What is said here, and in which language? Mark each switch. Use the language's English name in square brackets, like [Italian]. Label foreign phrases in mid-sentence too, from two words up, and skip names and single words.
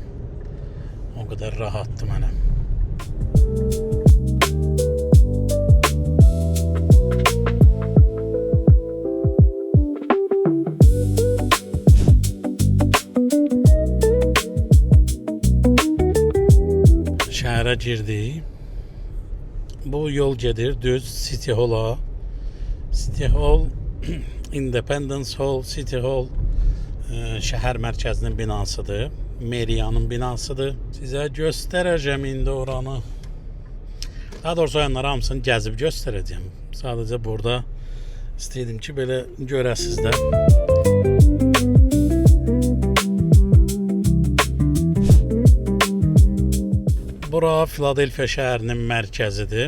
[Azerbaijani] O qədər rahatdır mənə. Şəhərə girdik. Bu yol gedir düz City Hall-a. City Hall, Independence Hall, City Hall şəhər mərkəzinin binasıdır. Meriyanın binasıdır. Sizə göstərəcəm indi oranı. Daha doğrusu oyanları hamısını gəzib göstərəcəm. Sadəcə burada istəyirdim ki, belə görəsiz də. Bura Filadelfiya şəhərinin mərkəzidir.